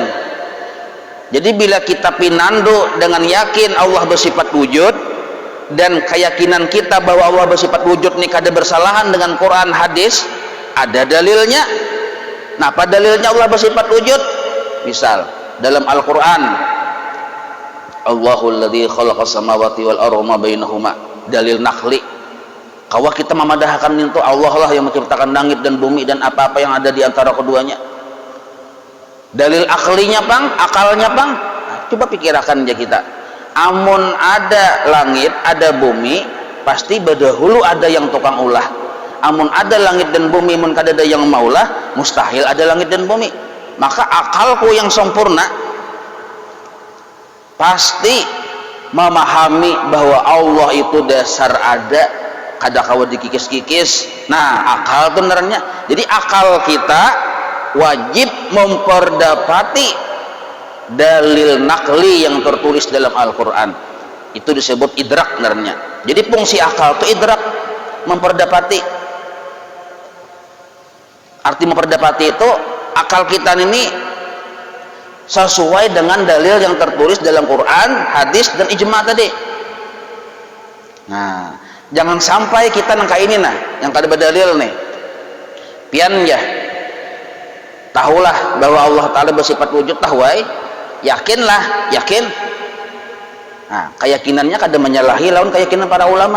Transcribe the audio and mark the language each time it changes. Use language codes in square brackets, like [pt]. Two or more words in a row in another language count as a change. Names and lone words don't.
[id] Jadi bila kita pinandu dengan yakin Allah bersifat wujud, dan keyakinan kita bahwa Allah bersifat wujud ini kada bersalahan dengan Quran, hadis, ada dalilnya. Nah, apa dalilnya Allah bersifat wujud? Misal dalam Al-Quran, [ar] الله الذي خلق السماوات والأرض ما بينهما, [id] dalil nakli. Kawah kita memadahkan itu Allah lah yang menciptakan langit dan bumi dan apa-apa yang ada di antara keduanya. Dalil aklinya bang, akalnya bang. [bjn] Nah, coba pikirkan aja kita. Amun ada langit, ada bumi, pasti berdahulu ada yang tukang ulah. Amun ada langit dan bumi, mun kada ada yang maulah, mustahil ada langit dan bumi. [id] Maka akalku yang sempurna pasti memahami bahwa Allah itu dasar ada, [bjn] kada kawa dikikis-kikis. [id] Nah, akal itu benernya. Jadi akal kita wajib memperdapati dalil nakli yang tertulis dalam Al-Quran. Itu disebut idrak benernya. Jadi fungsi akal itu idrak, memperdapati. Arti memperdapati itu akal kita ini sesuai dengan dalil yang tertulis dalam Quran, hadis, dan ijma tadi. [bjn] Nah, jangan sampai kita nangka ini yang kada berdalil nih. Pian ya, tahulah bahwa Allah Ta'ala bersifat wujud, tahuai, yakinlah, yakin. [id] Nah, keyakinannya kada menyalahi lawan keyakinan para ulama.